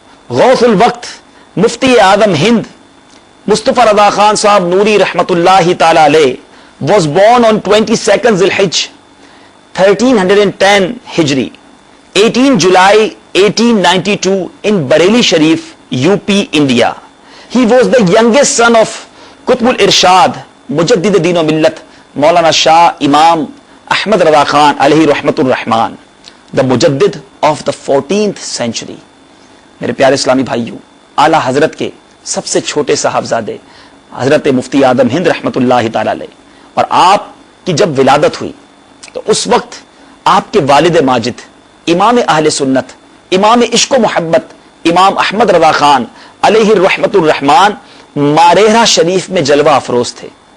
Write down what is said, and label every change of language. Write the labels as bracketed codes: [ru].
[en] غوث الوقت مفتی اعظم ہند مصطفیٰ رضا خان صاحب نوری رحمت اللہ تعالی علیہ was born on 22nd Zulhijj 1310 Hijri 18 July 1892 in Bareilly Sharif, UP, India. He was the youngest son of Qutb al-Irshad Mujaddid Deen و Millat Maulana Shah Imam Ahmad Raza Khan alayhi rahmatur rahman, the Mujaddid of the 14th century. [ur] میرے پیارے اسلامی بھائیوں، اعلیٰ حضرت کے سب سے چھوٹے صاحبزادے حضرت مفتی اعظم ہند رحمت اللہ تعالی علیہ، اور آپ کی جب ولادت ہوئی تو اس وقت آپ کے والد ماجد امام اہل سنت، امام عشق و محبت، امام احمد رضا خان علیہ رحمت الرحمان ماریرہ شریف میں جلوہ افروز تھے۔